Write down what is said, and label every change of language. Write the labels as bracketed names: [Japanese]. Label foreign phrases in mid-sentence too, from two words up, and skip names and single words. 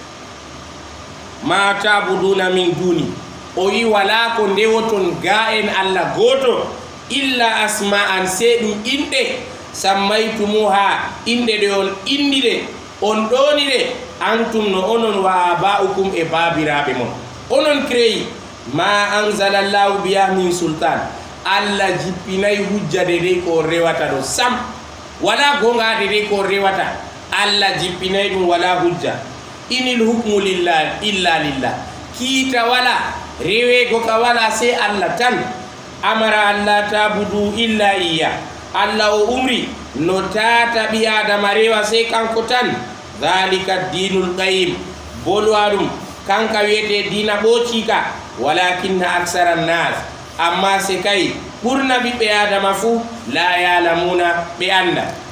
[Arabic] ما تعبدون من دون [Fula] o wi wala ko ndewoton ga en allah goto [Arabic] إلا أسماء [Fula] se ɗum inɗe sammaytumuha inɗe ɗe on indide on ɗonire antum no onon [Arabic] وآباؤكم [Fula] e babiraɓe mon onon créyi [Arabic] ما أنزل الله بها من سلطان [Fula] allah jippinayi hujjade dey ko rewata ɗo sam wala gongade dey ko rewata allah jippinayi ɗum wala hujja [Arabic] إن الحكم إلا [Fula] lillah kiita wala rewego ka wala se allah tan amara allah [Arabic] تعبدوا إلا إيا [Fula] allah o umri no tata ɓi adama rewa se kanko tan [Arabic] ذلك الدين القيم [Fula] bolwa ɗum kanka wiyete dina ɓocika [Arabic] ولكن أكثر الناس [Fula] amma se kay ɓurna ɓiɓɓe adama fuu [Arabic] لا يعلمون [Fula] ɓe anda